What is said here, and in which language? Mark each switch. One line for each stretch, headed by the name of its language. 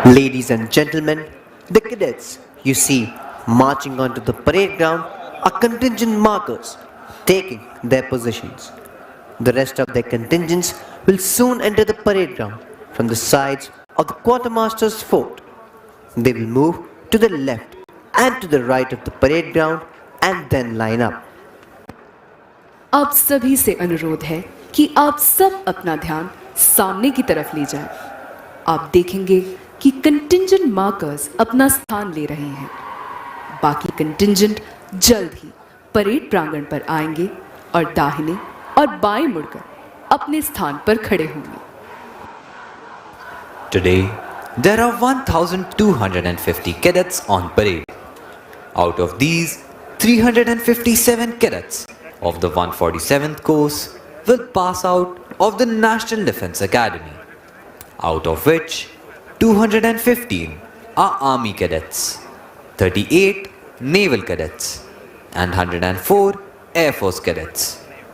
English: Ladies and gentlemen, the cadets you see marching onto the parade ground are contingent markers taking their positions. The rest of their contingents will soon enter the parade ground from the sides of the quartermaster's fort. They will move to the left and to the right of the parade ground and then line up.
Hindi: आप सभी से अनुरोध है कि आप सब अपना ध्यान सामने की तरफ ले जाएं। आप देखेंगे कि कंटिंजेंट मार्कर्स अपना स्थान ले रहे हैं। बाकी कंटिंजेंट जल्द ही परेड प्रांगण पर आएंगे और दाहिने और बाएं मुड़कर अपने स्थान पर खड़े होंगे।
English: Today, there are 1,250 cadets on parade. Out of these, 357 cadets of the 147th course will pass out of the National Defence Academy, out of which 215 are Army cadets, 38 Naval cadets, and 104 Air Force cadets.